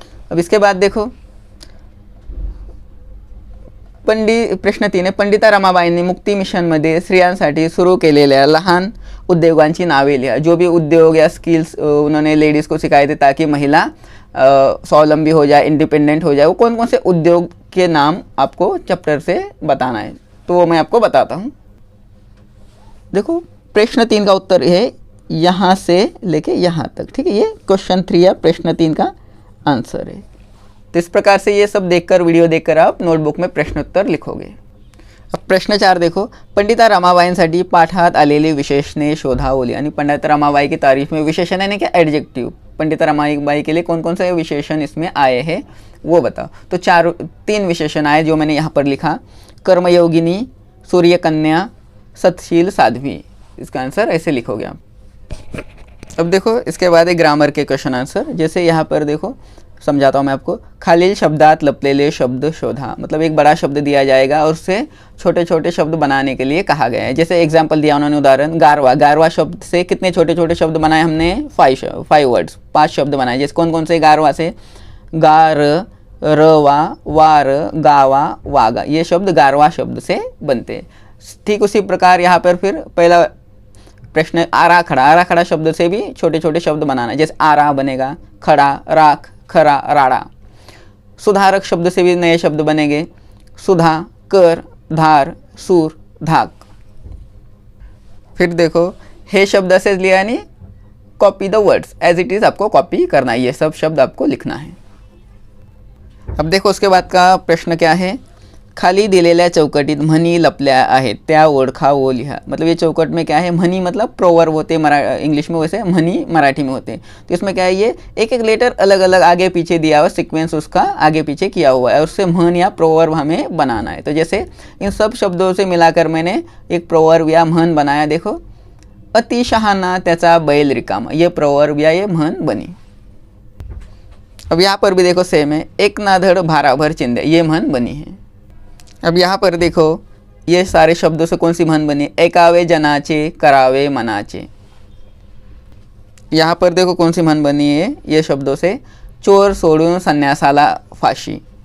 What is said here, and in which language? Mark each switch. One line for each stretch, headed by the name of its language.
Hindi: अब इसके बाद देखो, प्रश्न 3 है,
Marathi: पंडिता रमाबाईंनी मुक्ती मिशनमध्ये स्त्रियांसाठी सुरू केलेल्या लहान उद्योगांची नावे लिहा।
Hindi: जो भी उद्योग या स्किल्स उन्होंने लेडीज़ को सिखाए थे ताकि महिला स्वावलंबी हो जाए, इंडिपेंडेंट हो जाए, वो कौन कौन से उद्योग के नाम आपको चैप्टर से बताना है, तो वो मैं आपको बताता हूँ। देखो, प्रश्न 3 का उत्तर है यहाँ से लेके यहाँ तक। ठीक है, ये क्वेश्चन 3 या प्रश्न 3 का आंसर है। तो इस प्रकार से ये सब देखकर, वीडियो देखकर आप नोटबुक में प्रश्नोत्तर लिखोगे। अब प्रश्न 4 देखो,
Marathi: पंडिता रमाबाईंसाठी पाठात आलेली विशेषणे शोधावली।
Hindi: आणि पंडिता रमाबाई की तारीफ में विशेषण यानी क्या, एडजेक्टिव। पंडिता रमाबाई के लिए कौन कौन से विशेषण इसमें आए हैं वो बताओ। तो 3 विशेषण आए जो मैंने यहाँ पर लिखा, कर्मयोगिनी, सूर्यकन्या, सतशील, साध्वी। इसका आंसर ऐसे लिखोगे आप। अब देखो, इसके बाद एक ग्रामर के क्वेश्चन आंसर। जैसे यहाँ पर देखो, समझाता हूँ मैं आपको।
Marathi: खालील शब्दात लपलेले शब्द शोधा।
Hindi: मतलब एक बड़ा शब्द दिया जाएगा और उससे छोटे छोटे शब्द बनाने के लिए कहा गया है। जैसे एग्जाम्पल दिया उन्होंने, उदाहरण गारवा। गारवा शब्द से कितने छोटे छोटे शब्द बनाए हमने, 5 वर्ड्स, 5 शब्द बनाए। जैसे कौन कौन से, गारवा से गार रवा, वार, गावा, वागा, ये शब्द गारवा शब्द से बनते हैं। ठीक उसी प्रकार यहाँ पर फिर पहला प्रश्न आरा खड़ा शब्द से भी छोटे छोटे शब्द बनाना है, जैसे आरा बनेगा खड़ा, राख, खरा, राड़ा। सुधारक शब्द से भी नए शब्द बनेंगे, सुधा, कर, धार, सूर, धाक। फिर देखो हे शब्द से लिया यानी
English: copy the words as it is,
Hindi: आपको कॉपी करना है, ये सब शब्द आपको लिखना है। अब देखो उसके बाद का प्रश्न क्या है,
Marathi: खाली दिलेल्या चौकटीत म्हणी लपल्या आहेत त्या ओळखा
Hindi: वो लिहा। मतलब ये चौकट में क्या है, म्हणी मतलब प्रोवर्ब होते इंग्लिश में, वैसे म्हणी मराठी में होते। तो इसमें क्या है, ये एक एक लेटर अलग अलग आगे पीछे दिया हुआ, सीक्वेंस उसका आगे पीछे किया हुआ है और उससे म्हण या प्रोवर्ब हमें बनाना है। तो जैसे इन सब शब्दों से मिलाकर मैंने एक प्रोवर्ब या म्हण बनाया। देखो
Marathi: अति शहाणा त्याचा बैल रिकामा,
Hindi: ये प्रोवर्ब या ये म्हण बनी। अब यहाँ पर भी देखो सेम है,
Marathi: एक ना धड़ भाराभर चिंदे,
Hindi: ये म्हण बनी है। अब यहाँ पर देखो ये सारे शब्दों से कौन सी म्हण बनी,
Marathi: ऐकावे जनाचे करावे मनाचे।
Hindi: यहाँ पर देखो कौन सी म्हण बनी है, ये शब्दों से
Marathi: चोर सोडून संन्यासाला फाशी।